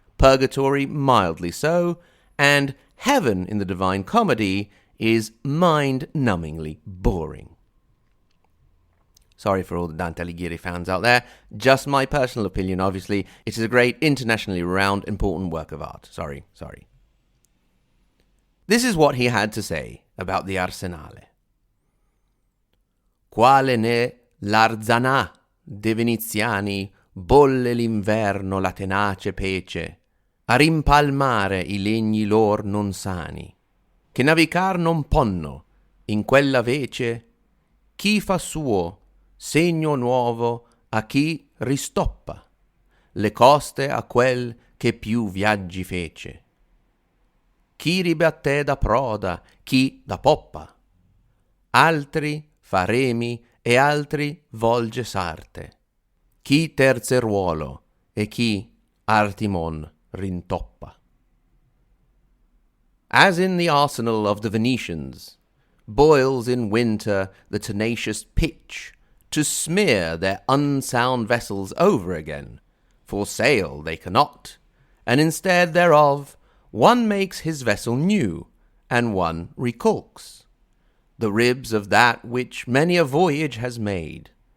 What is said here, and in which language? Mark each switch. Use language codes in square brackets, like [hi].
[en] Purgatory, mildly so, and heaven in the Divine Comedy is mind-numbingly boring. Sorry for all the Dante Alighieri fans out there. Just my personal opinion, obviously. It is a great, internationally renowned, important work of art. Sorry. This is what he had to say about the Arsenale. [it] Quale ne l'arzanà de Veneziani bolle l'inverno la tenace pece, a rimpalmare I legni lor non sani, che navigar non ponno in quella vece, chi fa suo segno nuovo a chi ristoppa le coste a quel che più viaggi fece. Chi ribatté da proda, chi da poppa, altri fa remi e altri volge sarte, chi terze ruolo e chi artimon rintoppa. [en] As in the arsenal of the Venetians, boils in winter the tenacious pitch, to smear their unsound vessels over again, for sail they cannot, and instead thereof one makes his vessel new, and one recalks the ribs of that which many a voyage has made.